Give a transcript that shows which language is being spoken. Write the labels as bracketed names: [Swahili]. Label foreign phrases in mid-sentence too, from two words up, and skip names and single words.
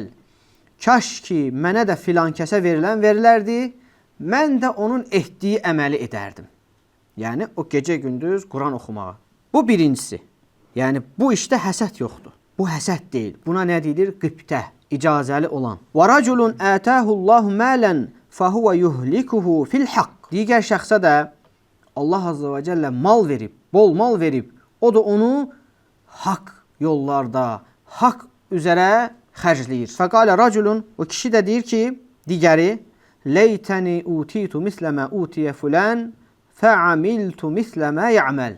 [Azerbaijani] Kaş ki, mənə də filan kəsə verilərdi, mən də onun etdiyi əməli edərdim. Yəni, o gecə, gündüz Quran oxumağa. Bu birincisi. Yəni, bu işdə həsəd yoxdur. Bu həsəd deyil. Buna nə deyilir? Qibtə, icazəli olan. [Arabic] وَرَجُلٌ آتَاهُ اللّٰهُ مَالًا فَهُوَ يُهْلِكُهُ فِي الْحَقِّ. [Azerbaijani] Digər şəxsə də Allah azza və cəllə mal verib, bol mal verib, o da onu haqq yollarda, haqq üzərə xərcləyir. [Arabic] فقال رجل, [Azerbaijani] o kişi də deyir ki, digəri, [Arabic] ليتني أوتيت مثل ما أوتي فلان فعملت مثل ما يعمل.